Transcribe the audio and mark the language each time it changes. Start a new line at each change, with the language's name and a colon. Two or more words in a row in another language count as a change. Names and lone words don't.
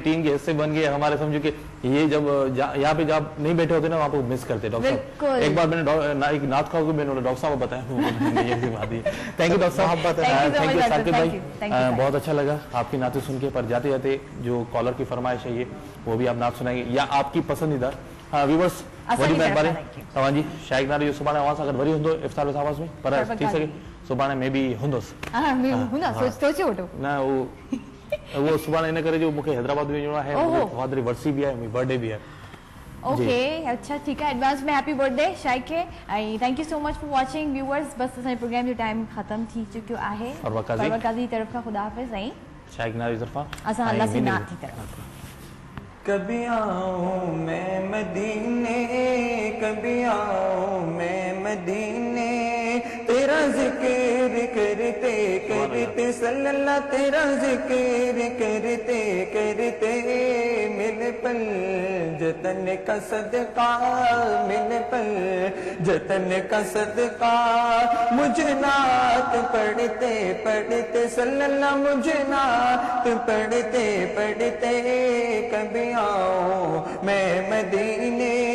Urdu: ہماری یہ ٹیم کے حصے بن گئے، ہمارے سمجھو کہ یہ جب یہاں پے جب نہیں بیٹھے ہوتے نا وہاں پے مس کرتے ڈاکٹر बिल्कुल। साहब। ایک بار میں نے ایک ناتھ کھاؤ میں نے ڈاکٹر صاحب کو بتایا یہ بھی بات ہے.
English: thank you
Urdu: ڈاکٹر صاحب,
English: thank you
Urdu: ثاقب بھائی، بہت اچھا لگا آپکی نعتے سن کے. پر جاتے جاتے جو کالر کی فرمائش ہے یہ وہ بھی آپ نعت سنائیں گے یا آپکی پسندیدہ ویورز
Sindhi: वरी महिरबानी तव्हांजी शाइक नारे जो सुभाणे अवां सां गॾु वरी हूंदो इफ्तार विद आवाज़ में, पर थी सघे सुभाणे में बि हूंदुसि न वो सुभाणे इन करे जो मूंखे हैदराबाद वञिणो आहे, मुंहिंजी वर्सी बि आहे, मुंहिंजी बर्थडे बि आहे।
English: ओके
Urdu: اچھا ٹھیک ہے,
English: एडवांस में happy birthday
Sindhi: शाइक खे ऐं
English: thank you so much for watching viewers.
Sindhi: बस असांजे प्रोग्राम जो टाइम ख़त्म थी चुकियो आहे। परवर काज़ी तरफ़ खां ख़ुदा हाफ़िज़ ऐं शाइक नारे तरफ़ां असां हलासीं नात जी तरफ़।
Urdu: کبھی آؤں میں مدینے، کبھی آؤں میں مدینے، تیرا ذکر کرتے کرتے صلی اللہ، تیرا ذکر کرتے کرتے مل پل جتن کا صدقہ، مل پل جتن کا صدقہ، مجھے نعت پڑھتے پڑھتے صلی اللہ، مجھے نعت پڑھتے پڑھتے کبھی آؤ میں مدینے.